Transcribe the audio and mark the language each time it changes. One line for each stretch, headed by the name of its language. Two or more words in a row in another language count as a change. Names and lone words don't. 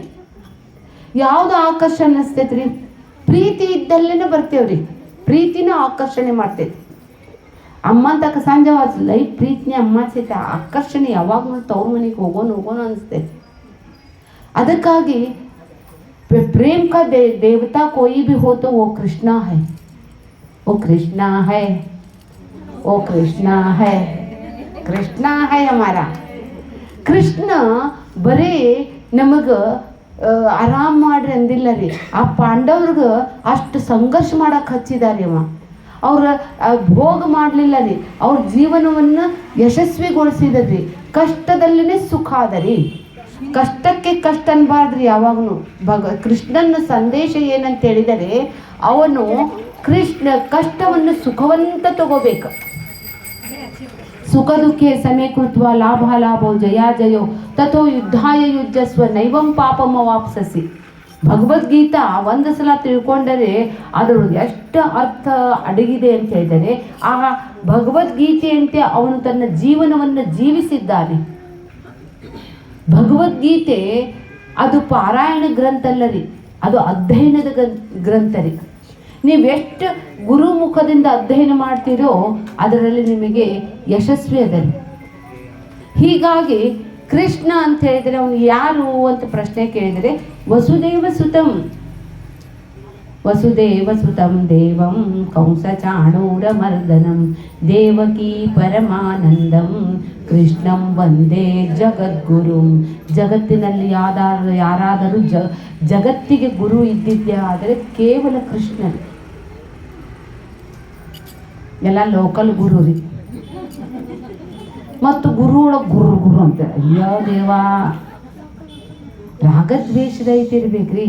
Kannada: ಯಾವ್ದು ಆಕರ್ಷಣೆ ಅನಿಸ್ತೈತ್ರಿ? ಪ್ರೀತಿ ಇದ್ದಲ್ಲೇನೆ ಬರ್ತೇವ್ರಿ. ಪ್ರೀತಿನ ಆಕರ್ಷಣೆ ಮಾಡ್ತೈತಿ. ಅಮ್ಮ ತಕ್ಕ ಸಂಜೆ ಲೈಫ್ ಪ್ರೀತಿನೇ ಅಮ್ಮ ಸಹಿತ ಆಕರ್ಷಣೆ ಯಾವಾಗ ತವ್ರ ಮನೆಗೆ ಹೋಗೋಣ ಅನಿಸ್ತೈತಿ.
Hindi: ಅದಕ್ಕಾಗಿ प्रेम का देवता कोई भी हो तो वो कृष्णा है, वो कृष्णा है, वो कृष्णा है, कृष्णा है हमारा.
Kannada: ಕೃಷ್ಣ ಬರೀ ನಮಗೆ ಆರಾಮ್ ಮಾಡ್ರಿ ಅಂದಿಲ್ಲ ರೀ. ಆ ಪಾಂಡವ್ರಿಗೆ ಅಷ್ಟು ಸಂಘರ್ಷ ಮಾಡಕ್ಕೆ ಹಚ್ಚಿದಾರೆ ಅವ. ಅವ್ರ ಭೋಗ ಮಾಡಲಿಲ್ಲ ರೀ. ಅವ್ರ ಜೀವನವನ್ನು ಯಶಸ್ವಿಗೊಳಿಸಿದ್ರಿ. ಕಷ್ಟದಲ್ಲಿನೇ ಸುಖ ಅದರಿ. ಕಷ್ಟಕ್ಕೆ ಕಷ್ಟ ಅನ್ಬಾರ್ದ್ರಿ ಯಾವಾಗನು. ಕೃಷ್ಣನ ಸಂದೇಶ ಏನಂತ ಹೇಳಿದರೆ ಅವನು ಕೃಷ್ಣ ಕಷ್ಟವನ್ನು ಸುಖವಂತ ತಗೋಬೇಕು.
Sanskrit: ಸುಖ ದುಃಖೇ ಸಮೇ ಕೃತ್ವ ಲಾಭ ಲಾಭೋ ಜಯಾ ಜಯೋ ತಥೋ ಯುದ್ಧಾಯ ಯುಜ್ಯಸ್ವ ನೈವಂ ಪಾಪಮ ವಾಪ್ಸಸಿ.
Kannada: ಭಗವದ್ಗೀತಾ ಒಂದು ಸಲ ತಿಳ್ಕೊಂಡರೆ ಅದ್ರ ಎಷ್ಟು ಅರ್ಥ ಅಡಗಿದೆ ಅಂತ ಹೇಳಿದರೆ ಆ ಭಗವದ್ಗೀತೆಯಂತೆ ಅವನು ತನ್ನ ಜೀವನವನ್ನು ಜೀವಿಸಿದ್ದಾನೆ. ಭಗವದ್ಗೀತೆ ಅದು ಪಾರಾಯಣ ಗ್ರಂಥ ಅಲ್ಲ ರೀ, ಅದು ಅಧ್ಯಯನದ ಗ್ರಂಥ ರೀ. ನೀವೆಷ್ಟು ಗುರುಮುಖದಿಂದ ಅಧ್ಯಯನ ಮಾಡ್ತೀರೋ ಅದರಲ್ಲಿ ನಿಮಗೆ ಯಶಸ್ವಿ ಅದ. ಹೀಗಾಗಿ ಕೃಷ್ಣ ಅಂತ ಹೇಳಿದರೆ ಅವನು ಯಾರು ಅಂತ ಪ್ರಶ್ನೆ ಕೇಳಿದರೆ
Sanskrit: ವಸುದೇವ ಸುತಂ. ವಸುದೇವಸುತಂ ದೇವಂ ಕಂಸಚಾಣೂರಮರ್ದನಂ ದೇವಕೀ ಪರಮಾನಂದಂ ಕೃಷ್ಣಂ ವಂದೇ ಜಗದ್ಗುರುಂ.
Kannada: ಜಗತ್ತಿನಲ್ಲಿ ಯಾರಾದರೂ ಜಗತ್ತಿಗೆ ಗುರು ಇದ್ದಿದ್ದೇ ಆದರೆ ಕೇವಲ ಕೃಷ್ಣರು. ಎಲ್ಲ ಲೋಕಲ್ ಗುರು ರೀ. ಮತ್ತು ಗುರು ಒಳಗೆ ಗುರು ಅಂತ ಅಯ್ಯೋ ದೇವಾ, ರಾಗದ್ವೇಷದ ಐತಿರ್ಬೇಕ್ರಿ.